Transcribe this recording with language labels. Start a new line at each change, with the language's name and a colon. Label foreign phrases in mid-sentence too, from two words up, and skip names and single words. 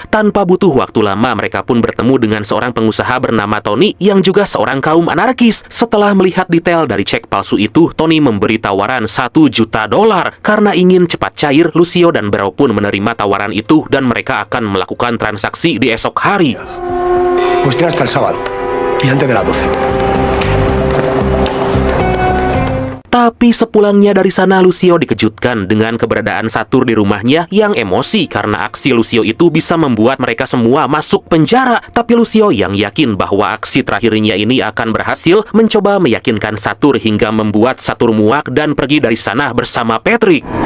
Indonesian: Tanpa butuh waktu lama, mereka pun bertemu dengan seorang pengusaha bernama Tony yang juga seorang kaum anarkis. Setelah melihat detail dari cek palsu itu, Tony memberi tawaran 1 juta dolar. Karena ingin cepat cair, Lucio dan Barrow pun menerima tawaran itu dan mereka akan melakukan transaksi di esok hari.
Spanish: Pues tiene hasta el sábado y antes de las 12.
Indonesian: Tapi sepulangnya dari sana, Lucio dikejutkan dengan keberadaan Satur di rumahnya yang emosi karena aksi Lucio itu bisa membuat mereka semua masuk penjara. Tapi Lucio yang yakin bahwa aksi terakhirnya ini akan berhasil, mencoba meyakinkan Satur hingga membuat Satur muak dan pergi dari sana bersama Patrick.